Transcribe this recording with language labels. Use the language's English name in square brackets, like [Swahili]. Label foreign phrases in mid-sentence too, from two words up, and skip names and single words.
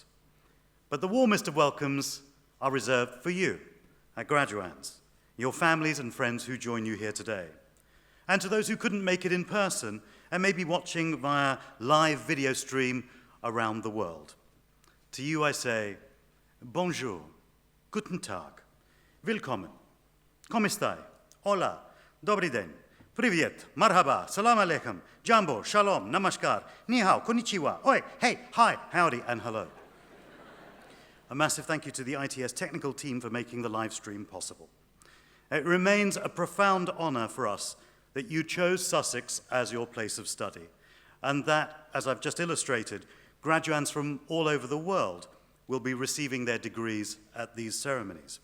[English] But the warmest of welcomes are reserved for you, our graduands, your families and friends who join you here today, and to those who couldn't make it in person and may be watching via live video stream around the world. To you I say, bonjour, [German] guten Tag, [English] willkommen, [Portuguese] como estai, [English] hola, [Czech] dobry den, [English] привет, marhaba, [Arabic] سلام عليكم, [English] jambo, shalom, namaskar, [Chinese] 你好, [English] konnichiwa, oi, hey, hi, howdy, and hello. A massive thank you to the ITS technical team for making the live stream possible. It remains a profound honour for us that you chose Sussex as your place of study, and that, as I've just illustrated, graduands from all over the world will be receiving their degrees at these ceremonies.